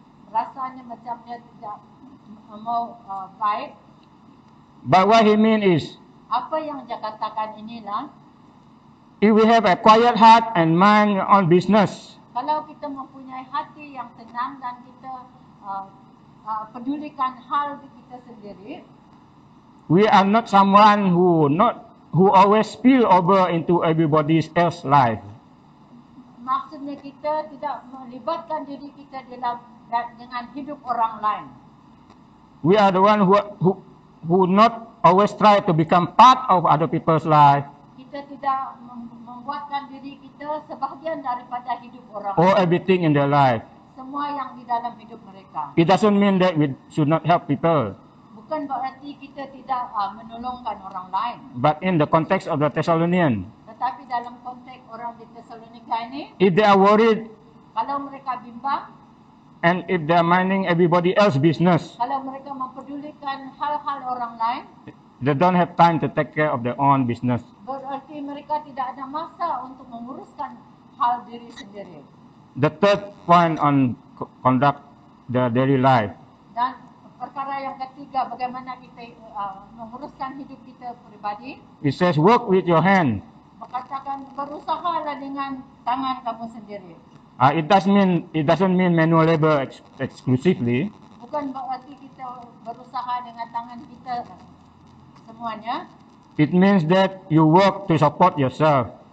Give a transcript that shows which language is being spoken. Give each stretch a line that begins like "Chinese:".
Malay: Rasanya macam dia tidak mau baik.
English: but what he means is,
Malay: Apa yang dia katakan inilah,
English: if we have a quiet heart and mind your own business,
Malay: kalau kita mempunyai hati yang tenang dan kita pedulikan hal kita sendiri,
English: we are not someone who always spill over into everybody else's life.
Malay: maksudnya kita tidak melibatkan diri kita dengan hidup orang lain.
English: We are the one who not always try to become part of other people's life
Malay: Kita tidak membuatkan diri kita sebahagian daripada hidup orang
English: or
Malay: lain.
English: everything in their life.
Malay: Semua yang di dalam hidup mereka.
English: It doesn't mean that we should not help people.
Malay: Bukan berarti kita tidak menolongkan orang lain.
English: But in the context of the Thessalonian,
Malay: Tetapi dalam konteks orang di Tesalonika ini,
English: if they are worried
Malay: kalau mereka bimbang,
English: and if they are minding everybody else's business,
Malay: kalau mereka mempedulikan hal-hal orang lain,
English: they don't have time to take care of their own business.
Malay: berarti mereka tidak ada masa untuk menguruskan hal diri sendiri.
English: The third point on conduct the daily life.
Malay: Dan perkara yang ketiga, bagaimana kita menguruskan hidup kita pribadi.
English: It says, work with your hand.
Malay: Berkatakan berusahalah dengan tangan kamu sendiri.
English: It doesn't mean manual labor exclusively.
Malay: Bukan berarti kita berusaha dengan tangan kita semuanya.
English: It means that you work to support yourself.